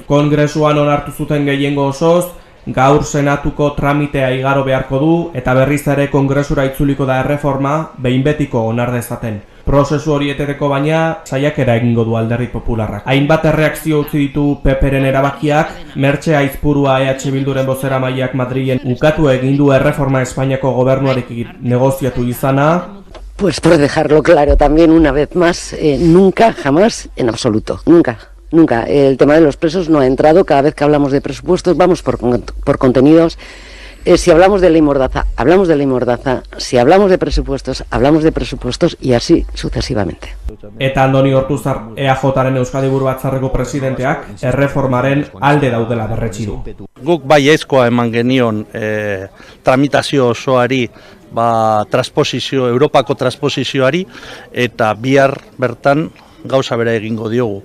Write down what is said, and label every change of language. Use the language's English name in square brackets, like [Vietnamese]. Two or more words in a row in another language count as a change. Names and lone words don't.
[Basque] Kongresuan onartu zuten gehiengo osoz, gaur Senatuko tramitea igaro beharko du eta berriz ere kongresura itzuliko da erreforma behin betiko onar dezaten. Prozesu hori eteteko baina saiakera egingo du alderdi popularrak. Hainbat erreakzio utzi ditu PPren erabakiak, Mertxe Aizpurua EH Bilduren bozeramaileak Madrilen ukatu egin du erreforma Espainiako gobernuarekin negoziatu izana. [Spanish] Pues por dejarlo claro también una vez más, nunca, jamás, en absoluto, nunca. Nunca. El tema de los presos no ha entrado. Cada vez que hablamos de presupuestos vamos por contenidos. Si hablamos de ley mordaza, hablamos de ley mordaza. Si hablamos de presupuestos, hablamos de presupuestos y así sucesivamente. [Basque] Eta Andoni Ortuzar EAJaren Euskadi Buru Batzarreko presidenteak erreformaren alde daudela berretsi du. Guk baiezkoa eman genion tramitazio osoari, Europako transposizioari eta bihar bertan gauza bera egingo diogu.